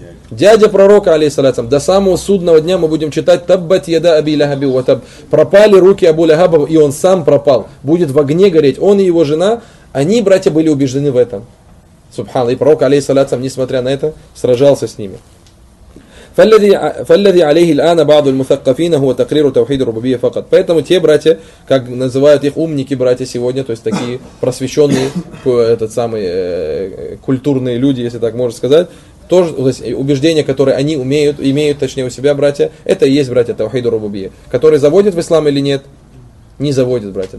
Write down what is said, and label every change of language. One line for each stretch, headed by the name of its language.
Russian: Дядя пророка, алейхиссалату вассалям. До самого судного дня мы будем читать
Arabic: «Таббат яда Аби Лахаби ватаб».
Russian: Пропали руки Абу Лахаба, и он сам пропал. Будет в огне гореть он и его жена. Они, братья, были убеждены в этом. Субхан. И пророк, алейхиссалату вассалям, несмотря на это, сражался с ними.
Arabic: فالذي عليه الآن بعض المثقفين هو تقرير توحيد الربوبية فقط.
Russian: Поэтому те братья, как называют их умники, братья сегодня, то есть такие просвещенные, этот самый культурные люди, если так можно сказать, тоже, то есть убеждения, которые они имеют, точнее у себя, братья, это и есть, братья, توحيد الربوبية, который заводит в ислам или нет, не заводит, братья.